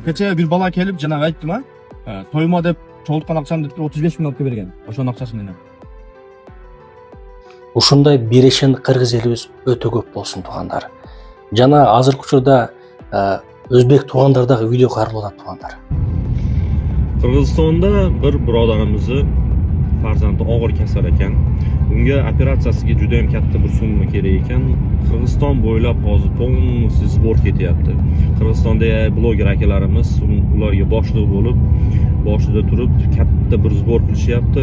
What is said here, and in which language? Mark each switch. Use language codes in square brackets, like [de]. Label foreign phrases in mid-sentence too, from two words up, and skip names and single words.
[ky] Кечээ бир бала келип жанагы айттым, а? Тойма деп чогулткан акчамды 35 миң алып берген. Ошонун акчасы менен. Ушундай берешен кыргыз элибиз өтө көп болсун туугандар. Жана азыркы учурда өзбек туугандардағы видео каралып атат туугандар. [uz] Qirg'izistonda bir birodarimizni farzandi og'ir kasal ekan. Unga operatsiyasiga juda ham katta bir summa kerak ekan. Qirg'iziston bo'ylab hozir to'g'ri sbor ketyapti. Qirg'izistonda bloger akalarimiz ularga boshliq bo'lib, boshida turib katta bir sbor qilishyapti.